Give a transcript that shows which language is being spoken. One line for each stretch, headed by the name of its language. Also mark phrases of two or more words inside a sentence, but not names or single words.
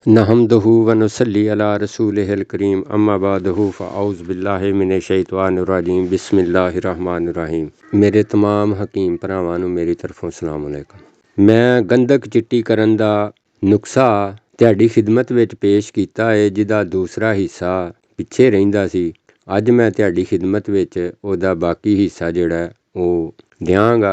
Arabic: نحمده ونصلي على رسوله الكريم أما بعده فأعوذ بالله من الشيطان الرجيم بسم الله الرحمن الرحيم.
Punjabi: ਮੇਰੇ तमाम ਹਕੀਮ ਭਰਾਵਾਂ ਨੂੰ ਮੇਰੀ ਤਰਫੋਂ
Arabic: سلام عليكم.
Punjabi: ਮੈਂ ਗੰਧਕ ਚਿੱਟੀ ਕਰਨ ਦਾ ਨੁਸਖਾ ਤੁਹਾਡੀ ਖਿਦਮਤ ਵਿੱਚ ਪੇਸ਼ ਕੀਤਾ ਹੈ, ਜਿਹਦਾ ਦੂਸਰਾ ਹਿੱਸਾ ਪਿੱਛੇ ਰਹਿੰਦਾ ਸੀ। ਅੱਜ ਮੈਂ ਤੁਹਾਡੀ ਖਿਦਮਤ ਵਿੱਚ ਉਹਦਾ ਬਾਕੀ ਹਿੱਸਾ ਜਿਹੜਾ ਉਹ ਦਿਆਂਗਾ।